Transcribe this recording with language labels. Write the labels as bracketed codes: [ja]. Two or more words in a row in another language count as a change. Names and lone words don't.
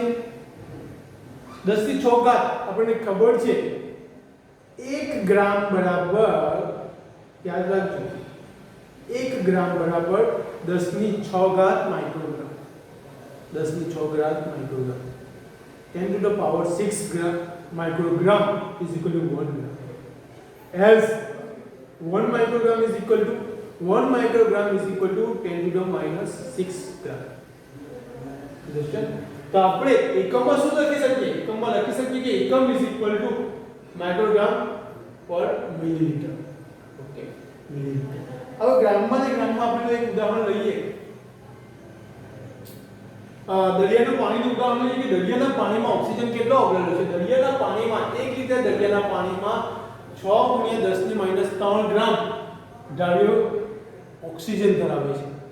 [gu] 10 ની 6 ઘાત આપણને ખબર છે 1 ગ્રામ બરાબર, યાદ રાખજો, 1 ગ્રામ બરાબર 10 ની 6 ઘાત માઇક્રોગ્રામ. 10 ની 6 ઘાત માઇક્રોગ્રામ. [en] 10 to the power 6 gram microgram is equal to 1 gram. As 1 microgram is equal to 1 microgram is equal to 10 to the minus 6 gram. Understand? [gu] તો આપણે એકમમાં શું લખી શકીએ? એકમમાં લખી શકીએ કે એકમ [en] is equal to microgram per milliliter. [gu] ઓકે, મિલીલીટર. હવે ગ્રામમાં આપણે એક ઉદાહરણ લઈએ. દરિયાનું પાણીનું ઉદાહરણ લઈએ કે દરિયાના પાણીમાં ઓક્સિજન કેટલો આવેલો છે? દરિયાના પાણીમાં 1 લિટર દરિયાના પાણીમાં 6 × 10⁻³ ગ્રામ દ્રાવ્ય ઓક્સિજન ધરાવે છે.